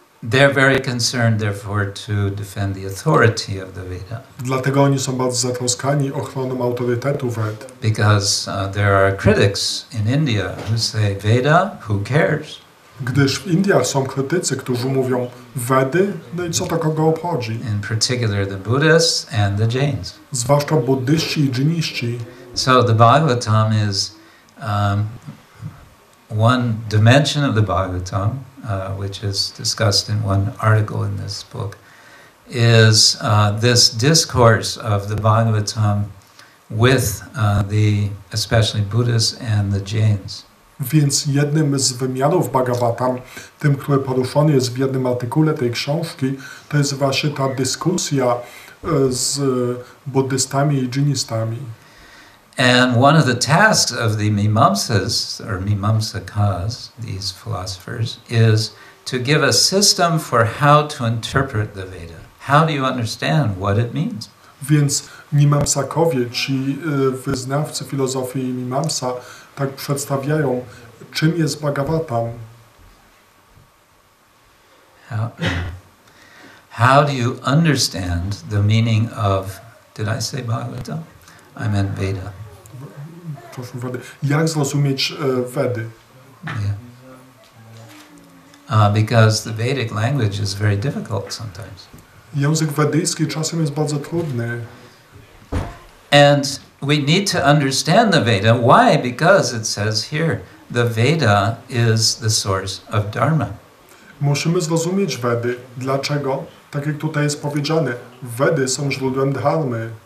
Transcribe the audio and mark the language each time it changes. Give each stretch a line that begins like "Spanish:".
English: They're very concerned, therefore, to defend the authority of the Veda.
Polish: Dlatego oni są bardzo zatroskani ochroną autorytetu Ved.
English: Because there are critics in India who say, Veda, who cares?
Polish: Gdyż w Indiach są krytycy, którzy mówią Vedy, no i co to kogo obchodzi?
English: In particular the Buddhists and the Jains.
Polish: Zwłaszcza buddyści i dżiniści.
English: So the Bhagavatam is one dimension of the Bhagavatam, which is discussed in one article in this book, is this discourse of the Bhagavatam with the especially Buddhists and the Jains.
Polish: Więc jednym z wymiarów Bhagavatam, tym, który poruszony jest w jednym artykule tej książki, to jest właśnie ta dyskusja z buddystami i dżinistami.
English: And one of the tasks of the Mimamsas, or Mimamsakas, these philosophers, is to give a system for how to interpret the Veda. How do you understand what it means?
Polish: Więc Mimamsakowie, ci wyznawcy filozofii Mimamsa, tak przedstawiają, czym jest Bhagavatam.
English: How do you understand the meaning of, did I say Bhagavatam? I meant Veda.
Polish: Proszę, jak zrozumieć Vedy?
English: Yeah. Because the Vedic language is very difficult sometimes.
Polish: Język wedyjski czasem jest bardzo trudny.
English: And we need to understand the Veda. Why? Because it says here, the Veda is the source of Dharma.
Polish: Musimy zrozumieć Vedy. Dlaczego? Tak jak tutaj jest powiedziane, Vedy są źródłem dharmy.